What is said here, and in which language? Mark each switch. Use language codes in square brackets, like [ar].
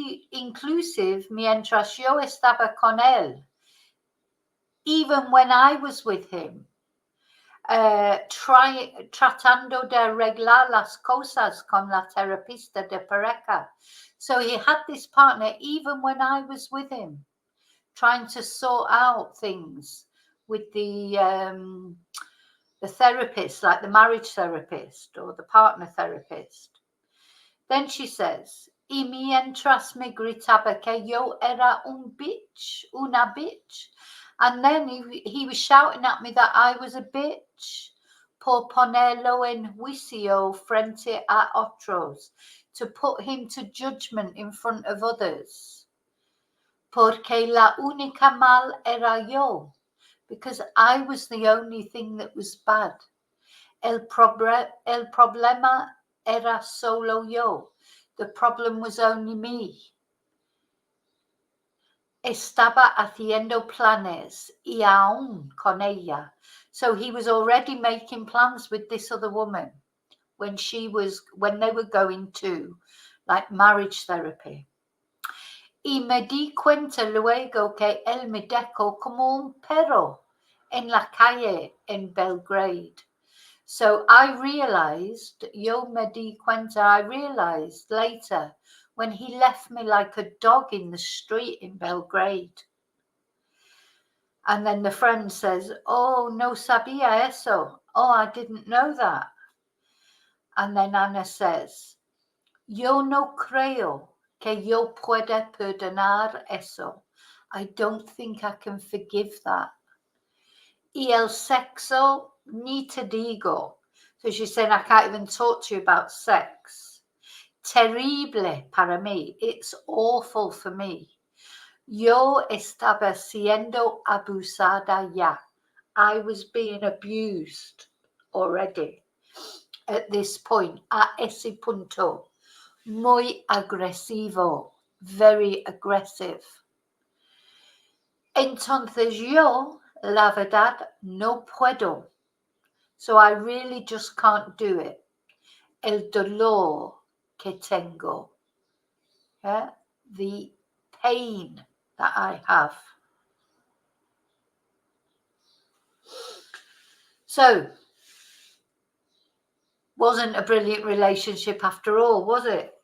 [es] Inclusive mientras yo estaba con él. [en] Even when I was with him. [es] Tratando de arreglar las cosas con la terapista de pareja. [en] So he had this partner even when I was with him, trying to sort out things with the therapist, like the marriage therapist or the partner therapist. Then she says, [es] y mientras me gritaba que yo era una bitch. [en] And then he was shouting at me that I was a bitch, [es] por ponerlo en juicio frente a otros, [en] to put him to judgment in front of others. [es] Porque la única mal era yo, [en] because I was the only thing that was bad. [es] El problema era solo yo. [en] The problem was only me. [es] Estaba haciendo planes y aún con ella. [en] So he was already making plans with this other woman when they were going to like marriage therapy. [es] Y me di cuenta luego que él me dejó como un perro en la calle en Belgrade. [en] So I realized, [es] yo me di cuenta, [en] I realized later when he left me like a dog in the street in Belgrade. And then the friend says, oh, [es] no sabía eso. [en] Oh, I didn't know that. And then Anna says, [es] yo no creo que yo pueda perdonar eso. [en] I don't think I can forgive that. [es] Y el sexo ni te digo. [en] So she's saying, I can't even talk to you about sex. [es] Terrible para mí. [en] It's awful for me. [es] Yo estaba siendo abusada ya. [en] I was being abused already at this point, [es] a ese punto. Muy agresivo, [en] very aggressive. [es] Entonces yo, la verdad, no puedo. [en] So I really just can't do it. [es] El dolor que tengo. [en] Yeah? The pain that I have. So, wasn't a brilliant relationship after all, was it?